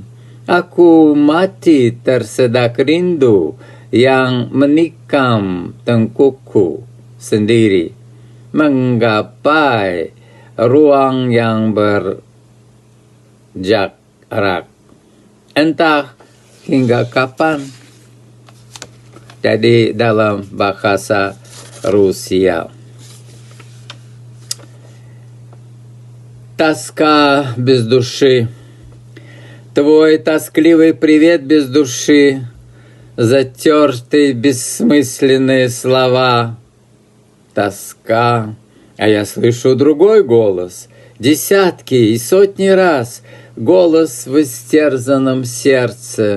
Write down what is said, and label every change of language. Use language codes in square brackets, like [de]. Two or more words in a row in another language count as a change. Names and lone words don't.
[id] Aku mati tersedak rindu yang menikam tengkukku sendiri, menggapai ruang yang berjarak. Entah hingga kapan. Jadi dalam bahasa Rusia. [ru] Тоска без души. Твой тоскливый привет без души, затертые бессмысленные слова. Тоска, а я слышу другой голос, десятки и сотни раз, голос в истерзанном сердце.